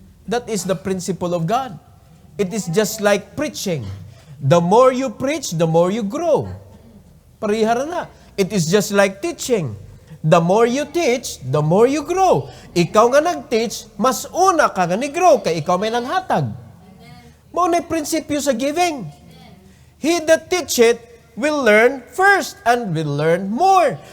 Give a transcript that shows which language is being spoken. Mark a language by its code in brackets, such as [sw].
[en] That is the principle of God. It is just like preaching. The more you preach, the more you grow. [ceb] Parihara na. [en] It is just like teaching. The more you teach, the more you grow. [ceb] Ikaw nga nag-teach, mas una ka nga ni-grow, kay ikaw may nanghatag. Maunay prinsipyo sa giving. [en] He that teacheth will learn first and will learn more.